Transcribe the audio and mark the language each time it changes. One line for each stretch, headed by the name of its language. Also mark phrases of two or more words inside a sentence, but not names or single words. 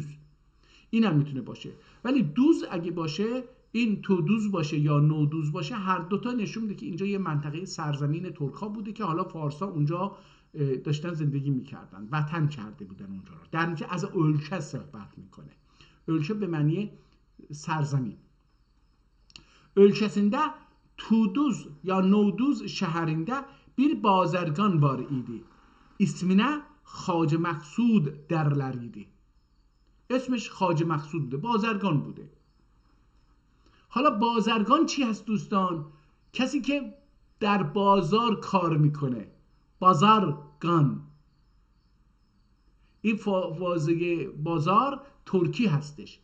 Persian: این هم میتونه باشه، ولی دوز اگه باشه، این تو دوز باشه یا نو دوز باشه، هر دوتا نشون میده که اینجا یه منطقه سرزمین ترک‌ها بوده که حالا فارسا اونجا داشتن زندگی میکردن، وطن کرده بودن اونجا رو. در نتیجه از ülke صحبت میکنه. ülke به معنی سرزمین.
Turkish: Ülkesinde Tuduz ya Noduz şehrinde bir bazargan var idi. İsmine Hacı Maksud derler idi.
Persian: اسمش خواجه مقصود بوده، بازرگان بوده. حالا بازرگان چی هست دوستان؟ کسی که در بازار کار میکنه، بازرگان. این واژه بازار ترکی هستش.